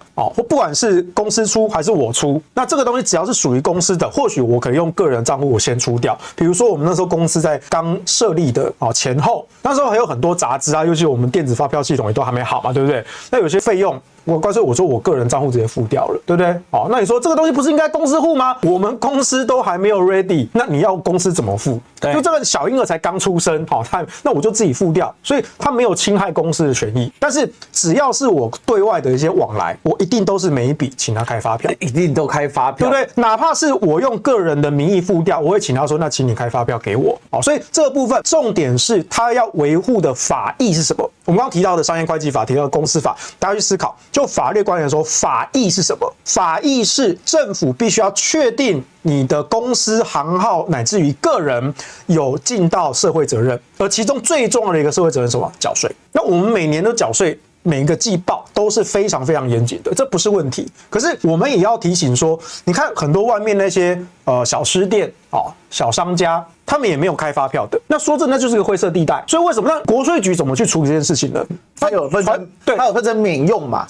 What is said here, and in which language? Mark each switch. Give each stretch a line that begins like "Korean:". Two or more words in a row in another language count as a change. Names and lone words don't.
Chinese: 哦，或不管是公司出還是我出，那這個東西只要是屬於公司的，或許我可以用個人賬戶我先出掉。比如說我們那時候公司在剛設立的前後，那時候還有很多雜支啊，尤其我們電子發票系統也都還沒好嘛，對不對？那有些費用，乾脆我說我個人賬戶直接付掉了，對不對？哦，那你說這個東西不是應該公司付嗎？我們公司都還沒有 ready，那你要公司怎麼付？對，就這個小嬰兒才剛出生，好，那我就自己付掉，所以他沒有侵害公司的權益。但是只要是我對外的一些往來，我一定都是每一筆請他開發票，一定都開發票，對不對？哪怕是我用個人的名義付掉，我會請他說，那請你開發票給我。好，所以這個部分重點是他要維護的法益是什麼？我們剛剛提到的商業會計法，提到的公司法，大家去思考，就法律觀點說，法益是什麼？法益是政府必須要確定你的公司行號乃至於個人有盡到社會責任，而其中最重要的一個社會責任是什麼？繳稅。那我們每年都繳稅，每一個季報都是非常非常嚴謹的，這不是問題。可是我們也要提醒說，你看很多外面那些小吃店小商家，他們也沒有開發票的。那說真的，那就是個灰色地帶。所以為什麼那国稅局怎麼去處理這件事情呢？它有分成，对，它有分成免用嘛，